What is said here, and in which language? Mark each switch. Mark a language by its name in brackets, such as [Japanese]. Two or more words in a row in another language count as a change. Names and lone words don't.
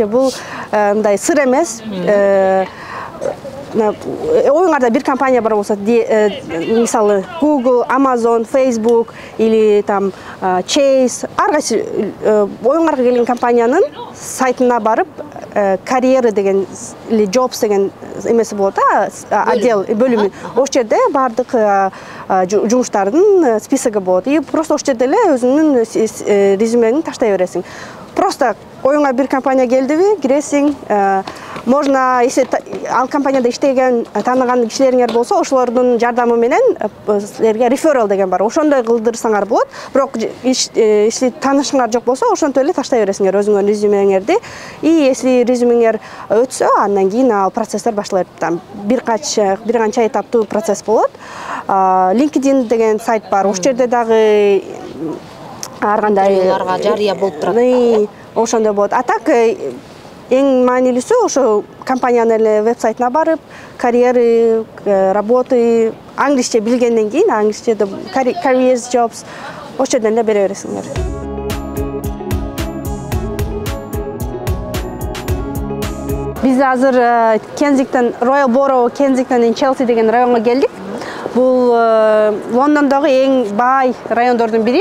[Kyrgyz] Бул мындай сыр эмес. Оюңарда бир компания бар болсо, мисалы Google, Amazon, Facebook [Russian] или там [Kyrgyz] Chase, ар кайсы оюңарга келген компаниянын сайтына барып, карьера деген или jobs деген эмеси болот да, отдел, бөлүмү. Ошол жерде бардык жумуштардын списоги болот. [Russian] И просто [Kyrgyz] ошол жерде эле өзүңдүн резюмеңди таштай бересиң. Просто оюңа бир компания келдиби, киресиң. [Russian] Можно, если [Kyrgyz] ал компанияда иштеген тааныган кишилериңер болсо, ошолордун жардамы менен силерге реферал деген бар. Ошондой кылдырсаңар болот. Бирок если таанышыңар жок болсо, ошонтип эле таштай бересиңер өзүңөрдүн резюмеңерди. [Russian] И если [Kyrgyz] резюмеңер өтсө, андан кийин ал процесстер башталат. Там бир канча этаптуу процесс болот. LinkedIn деген сайт бар. Ошол жерде дагы ар кандай жарыя болуп турат. Ошондой болот. [Russian] А так [Kyrgyz] эң маанилүүсү ошо компаниянын эле вебсайтына барып, [Russian] карьеры, работы [Kyrgyz] англисче билгенден кийин, англисчеде [English] careers, jobs [Kyrgyz] ошол жерден эле бере бересиңер. Биз азыр Кензингтон, Royal Borough, Kensington Chelsea деген районго келдик. Бул Лондондогу эң бай райондордун бири.